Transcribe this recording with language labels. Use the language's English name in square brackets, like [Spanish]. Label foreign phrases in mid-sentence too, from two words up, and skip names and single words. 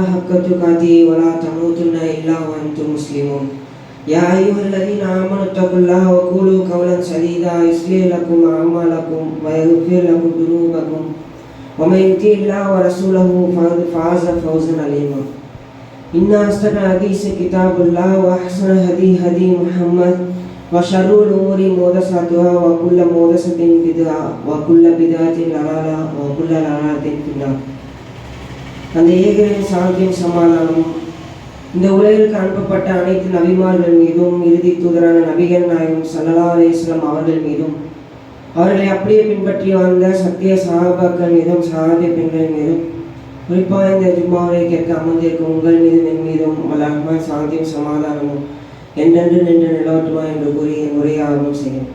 [Arabic] حق تقاته ولا تموتن إلا وأنتم مسلمون يا أيها الذين آمنوا اتقوا الله وقولوا قولا سديدا يصلح لكم أعمالكم ويغفر لكم ذنوبكم ومن يطع الله ورسوله فقد فاز فوزا عظيما إن أصدق الحديث كتاب الله وأحسن الهدي هدي محمد وشر الأمور محدثاتها وكل محدثة بدعة وكل بدعة ضلالة وكل ضلالة في النار. [Tamil] அந்த ஏகரின் சாந்தியும் சமாதானமும் இந்த உலகிற்கு அனுப்பப்பட்ட அனைத்து நபிமார்கள் மீதும் இறுதி தூதரான நபிகள் நாயகம் [Arabic] صلى الله عليه وسلم [Tamil] அவர்கள் மீதும் அவர்களை அப்படியே பின்பற்றி வாழ்ந்த சத்திய சஹாபாக்கள் மீதும் சஹாபிய பெண்கள் மீதும் குறிப்பாக இந்த ஜும்மாவை கேட்க அமர்ந்திருக்கும் உங்கள் மீதும் என் மீதும் அல்லாஹ்வின் சாந்தியும் சமாதானமும் என்றென்று நின்று நிலவட்டுமா என்று கூறி என் உரையை ஆரம்பம் செய்யும்.